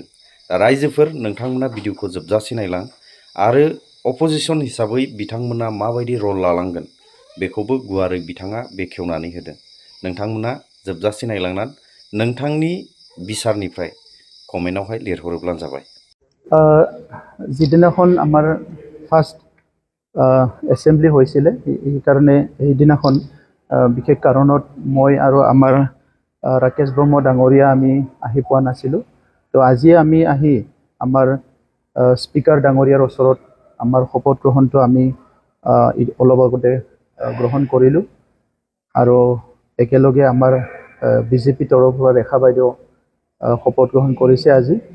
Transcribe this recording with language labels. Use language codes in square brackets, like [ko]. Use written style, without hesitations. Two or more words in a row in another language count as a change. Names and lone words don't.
[brx] रायजोफोर नोंथांमोना भिडिअखौ जोबजासे नायलां आरो अपोजिसन हिसाबै बिथांमोना माबायदि रल लालांगोन बेखौबो गुवारै बिथाङा बेखेवनानै होदों। नोंथांमोना जोबजासे नायलांनानै नोंथांनि बिसारनिफ्राय कमेन्टआवहाय लिरहरोब्लानो जाबाय। [as] যিদিনাখন আমাৰ ফাৰ্ষ্ট এছেম্বলি হৈছিলে সেইকাৰণে সেইদিনাখন বিশেষ কাৰণত মই আৰু আমাৰ ৰাকেশ ব্ৰহ্ম ডাঙৰীয়া আমি আহি পোৱা নাছিলোঁ। তো আজি আমি আহি আমাৰ স্পিকাৰ ডাঙৰীয়াৰ ওচৰত আমাৰ শপত গ্ৰহণটো আমি অলপ আগতে গ্ৰহণ কৰিলোঁ আৰু একেলগে আমাৰ বিজেপি তৰফৰ পৰা ৰেখা বাইদেউ শপত গ্ৰহণ কৰিছে আজি।